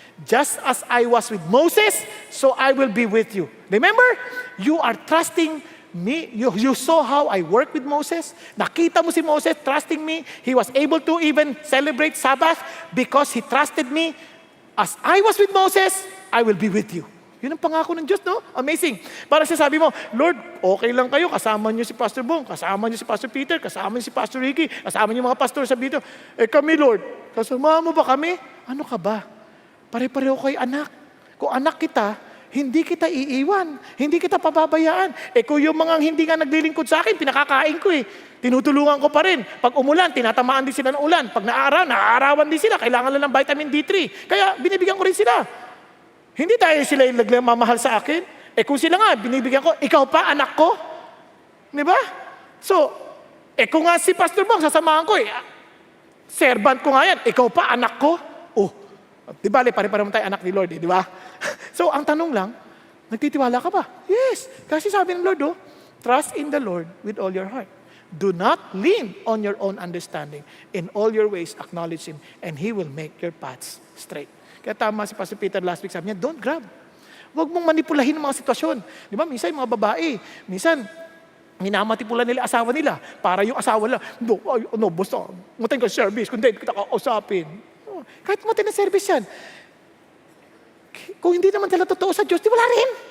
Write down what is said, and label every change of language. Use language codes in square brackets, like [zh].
[en] Just as I was with Moses, so I will be with you. Remember, you are trusting me. You saw how I worked with Moses. [tl] Nakita mo si Moses [en] trusting me. He was able to even celebrate Sabbath because he trusted me. As I was with Moses, I will be with you. [tl] Yun ang pangako ng Diyos, no? Amazing. Para sabi mo, Lord, okay lang kayo, kasama niyo si Pastor Bong, kasama niyo si Pastor Peter, kasama niyo si Pastor Ricky, kasama niyo mga pastor sa dito. Kami, Lord, kasama mo ba kami? Ano ka ba? Pare-pareho kayo anak. Kung anak kita, hindi kita iiwan, hindi kita pababayaan. Kung yung mga hindi nga naglilingkod sa akin, pinakakain ko tinutulungan ko pa rin. Pag umulan, tinatamaan din sila ng ulan. Pag naaarawan din sila, kailangan lang ng vitamin D3. Kaya binibigyan ko rin sila. Hindi tayo sila yung nagmamahal sa akin. Kung sila nga, binibigyan ko, ikaw pa, anak ko. Di ba? So, kung nga si Pastor Bong, sasamahan ko servant ko nga yan, ikaw pa, anak ko. Oh, di ba, pare-pareho tayo anak ni Lord, di ba? So, ang tanong lang, nagtitiwala ka ba? [en] Yes. [tl] Kasi sabi ng Lord, [en] trust in the Lord with all your heart. Do not lean on your own understanding. In all your ways, acknowledge Him, and He will make your paths straight. [tl] Kaya tama si Pastor Peter last week, sabi niya, [en] don't grab. [tl] Huwag mong manipulahin ang mga sitwasyon. Di ba, minsan yung mga babae, minsan, minamatipulan nila asawa nila, para yung asawa nila, basta, matin ka service, kung hindi kita kausapin. Kahit matin na service yan, kung hindi naman sila totoo sa Diyos, di wala rin.